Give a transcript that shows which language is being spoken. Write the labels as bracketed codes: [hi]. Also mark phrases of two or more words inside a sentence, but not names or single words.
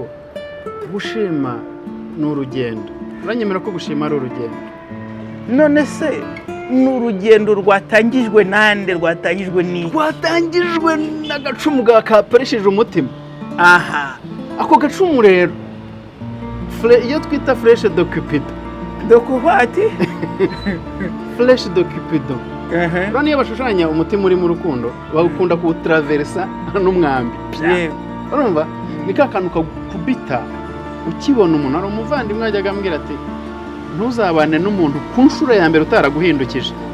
[rw] Gushima ni urugendo. Uranyemera ko gushima ari urugendo? None se ni urugendo rwatangijwe nande? Rwatangijwe ni rwatangijwe n'agacumu kaparisheje umutima. Ako gacumu rero iyo twita [fr] flèche de Cupido. [rw] Dokubati? [fr] Flèche de Cupido. [rw] Rano iyo bashushanya umutima uri mu rukundo bakunda kuwutraversa n'umwambi. Urumva? Ni ka kantu kakubita ukibona umuntu. Ari umuvandimwe ajyaga ambwira ati ntuzabane n'umuntu ku nshuro ya mbere utaraguhindukije.